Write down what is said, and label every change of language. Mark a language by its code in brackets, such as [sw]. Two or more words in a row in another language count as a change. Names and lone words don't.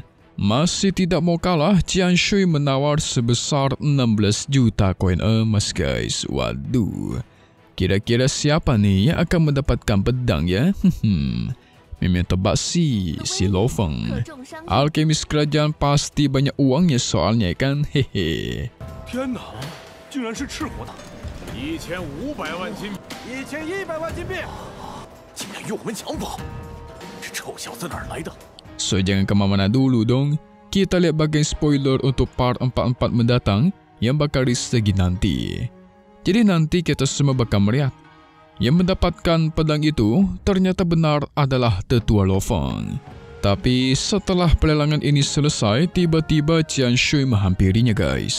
[id] Masih tidak mau kalah, Qianshui menawar sebesar 16 juta koin emas guys. Waduh. Kira-kira siapa nih yang akan mendapatkan pedang ya? Memang tebak si Lo Feng. Alkemis kerajaan pasti banyak uangnya soalnya kan. Hehe. [zh] 天哪，竟然是赤火的！1500万金，1100万金币，竟然与我们抢跑！这臭小子哪儿来的？ [id] So jangan kemana-mana dulu dong. Kita lihat bagian spoiler untuk part 44 mendatang yang bakal disegi nanti. Jadi nanti kita semua bakal melihat yang mendapatkan pedang itu ternyata benar adalah Tetua Lo Feng. Tapi setelah pelelangan ini selesai, tiba-tiba Qianshui menghampirinya guys.